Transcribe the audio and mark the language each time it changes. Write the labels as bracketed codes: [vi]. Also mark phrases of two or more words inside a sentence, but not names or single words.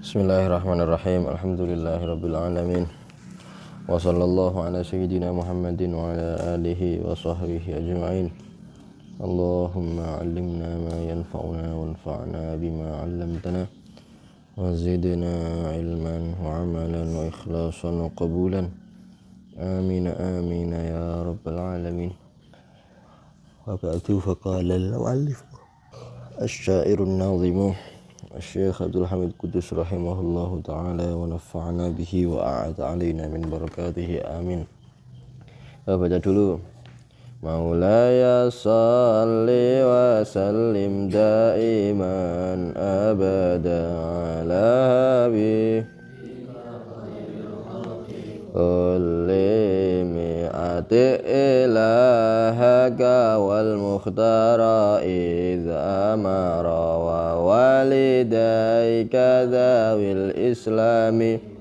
[ar] بسم الله الرحمن الرحيم الحمد لله رب العالمين وصلى الله على سيدنا محمد وعلى آله وصحبه أجمعين. اللهم علمنا ما ينفعنا وانفعنا بما علمتنا وزدنا علما وعملا وإخلاصا وقبولا. آمين آمين يا رب العالمين. وبعد فقال المؤلف الشاعر الناظم الشيخ عبد الحميد قدس رحمه الله تعالى ونفعنا به وأعاد علينا من بركاته آمين. [id] Baca dulu. [ar] مولاي صل وسلم دائما أبدا على حبيبك كل مئة إلهك والمختار إذ أمر ووالديك ذوي الإسلام